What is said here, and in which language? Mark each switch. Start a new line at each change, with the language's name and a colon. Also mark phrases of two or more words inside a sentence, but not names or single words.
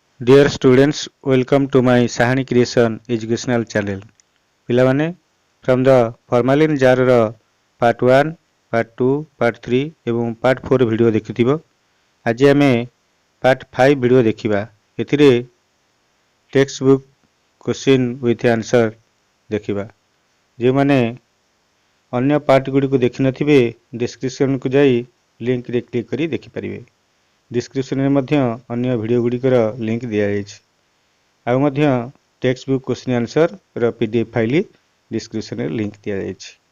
English: Dear students, welcome to my Sahani Creation educational channel.
Odia: ପିଲାମାନେ
English: from the formalin jar
Odia: ର
English: part 1, part 2, part 3
Odia: ଏବଂ part 4 ଭିଡ଼ିଓ ଦେଖିଥିବ। ଆଜି ଆମେ part 5 ଭିଡ଼ିଓ ଦେଖିବା। ଏଥିରେ
English: text book question with answer
Odia: ଦେଖିବା। ଯେଉଁମାନେ ଅନ୍ୟ ପାର୍ଟ ଗୁଡ଼ିକୁ ଦେଖିନଥିବେ ଡିସ୍କ୍ରିପ୍ସନକୁ ଯାଇ ଲିଙ୍କରେ କ୍ଲିକ୍ କରି ଦେଖିପାରିବେ। ଡିସ୍କ୍ରିପ୍ସନରେ ମଧ୍ୟ ଅନ୍ୟ ଭିଡ଼ିଓ ଗୁଡ଼ିକର ଲିଙ୍କ ଦିଆଯାଇଛି। ଆଉ ମଧ୍ୟ
English: text book question answer PDF file
Odia: ଡିସ୍କ୍ରିପ୍ସନରେ ଲିଙ୍କ ଦିଆଯାଇଛି।